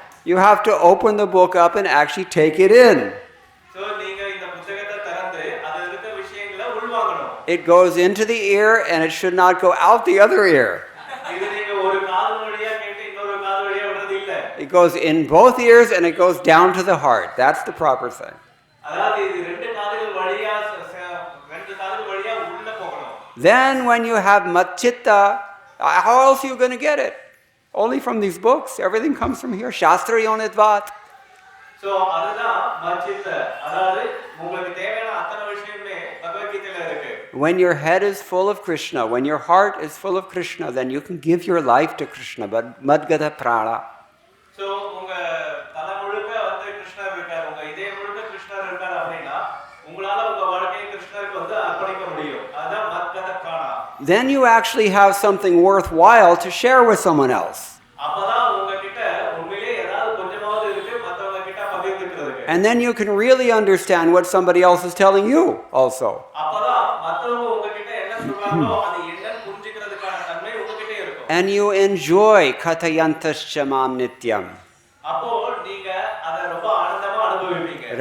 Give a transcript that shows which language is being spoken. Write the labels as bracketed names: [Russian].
[English] You have to open the book up and actually take it in. [Tamil] So நீங்க இந்த புத்தகத்தை திறந்து அதுல இருக்க விஷயங்களை உள்வாங்கணும். [English] It goes into the ear and it should not go out the other ear. [Tamil] இது நீங்க ஒரு காது வழியா கேட்டு இன்னொரு காது வழியா விடுறது இல்ல. [English] It goes in both ears and it goes down to the heart. That's the proper thing. [Tamil] அதாவது இது ரெண்டு காதுகள் வழியா உள்ள போகணும். [English] Then when you have matchitta, how else are you going to get it? Only from these books. Everything comes from here. [Sanskrit] Shastra yonidvat. [Tamil] So அதுதான் மச்சித்த. அதாவது உங்களுக்கு தேவையான அத்தனை விஷயமே பகவத் கீதையில இருக்கு. [English] When your head is full of Krishna, when your heart is full of Krishna, then you can give your life to Krishna. [Sanskrit] But madgata prana. [Tamil] So உங்க தலை முழுக்க வந்து கிருஷ்ணர் இருக்கார், உங்க இதயம் முழுக்க கிருஷ்ணர் இருக்கார் அப்படின்னா உங்களால உங்க வாழ்க்கையை கிருஷ்ணருக்கு வந்து அர்ப்பணிக்க முடியும். அதான் மத்கத பிராணா. [English] Then you actually have something worthwhile to share with someone else. [Tamil] அப்பதான் உங்ககிட்ட உண்மையிலேயே ஏதாவது கொஞ்சமாவது இருக்கு மத்தவங்க கிட்ட பகிர்ந்துக்கிறதுக்கு. [English] And then you can really understand what somebody else is telling you also. அப்பதான் மத்தவங்க உங்ககிட்ட என்ன சொல்றாங்களோ அது என்னன்னு புரிஞ்சிக்கிறதுக்கான தன்மை உங்ககிட்ட இருக்கும். And you enjoy [Sanskrit] katayantaschamam nityam. [Tamil] அப்போ நீங்க அத ரொம்ப ஆனந்தமா அனுபவிப்பீங்க.